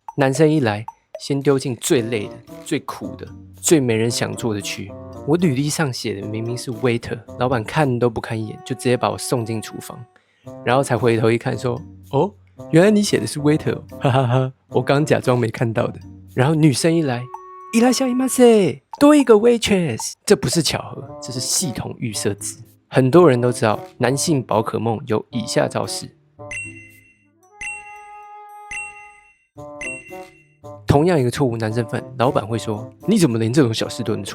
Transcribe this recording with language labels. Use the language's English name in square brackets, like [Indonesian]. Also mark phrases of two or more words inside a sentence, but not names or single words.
[Chinese] 男生一来，先丢进最累的、最苦的、最没人想做的区。我履历上写的明明是 waiter， 老板看都不看一眼，就直接把我送进厨房，然后才回头一看说，哦，原来你写的是 waiter， 哈哈哈，我刚假装没看到的。然后女生一来， [Japanese] いらっしゃいませ， [Chinese] 多一个 waitress， 这不是巧合，这是系统预设值。很多人都知道，男性宝可梦有以下招式。同样一个错误，男生犯，老板会说，你怎么连这种小事都能错？